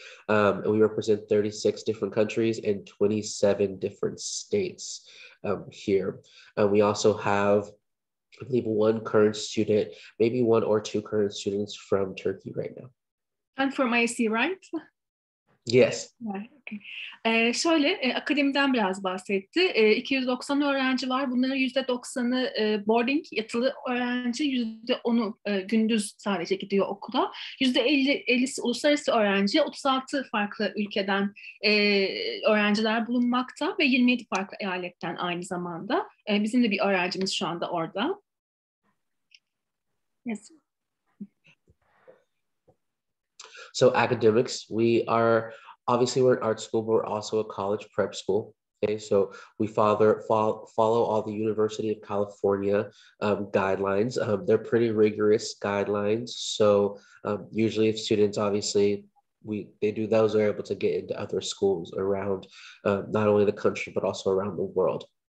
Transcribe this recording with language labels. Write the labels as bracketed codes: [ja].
[en] And we represent 36 different countries and 27 different states here. We also have, I believe, one current student, maybe one or two current students from Turkey right now. And from IC, right? Yes. Okay. [tr] Şöyle, akademiden biraz bahsetti. 290 öğrenci var. Bunların %90'ı boarding, yatılı öğrenci, %10'u gündüz sadece gidiyor okula. %50'si uluslararası öğrenci, 36 farklı ülkeden öğrenciler bulunmakta ve 27 farklı eyaletten aynı zamanda. Bizim de bir öğrencimiz şu anda orada. [en] Yes. So academics, we are obviously we're an art school, but we're also a college prep school. Okay, so we follow all the University of California guidelines. They're pretty rigorous guidelines. So usually, if students obviously they do those, are able to get into other schools around not only the country but also around the world.